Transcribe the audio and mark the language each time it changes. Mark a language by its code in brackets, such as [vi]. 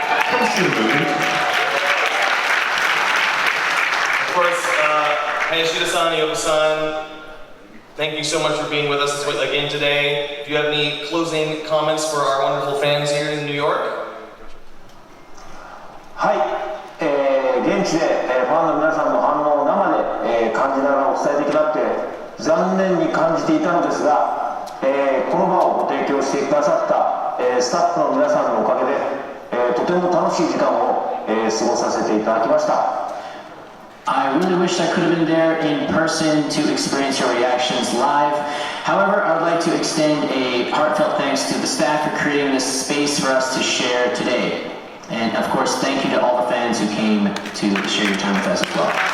[en] Come see the movie. Of course, Hayashida-san, Iyoku-san, thank you so much for being with us again today. If you have any closing comments for our wonderful fans here in New York? [ja] はい、現地で、ファンの皆さんの反応を生で、感じながらお伝えできなくて残念に感じていたのですが、この場をご提供してくださった、スタッフの皆さんのおかげで、とても楽しい時間を、過ごさせていただきました。 [en] I really wished I could have been there in person to experience your reactions live. However, I would like to extend a heartfelt thanks to the staff for creating this space for us to share today. And of course, thank you to all the fans who came to share your time with us as well.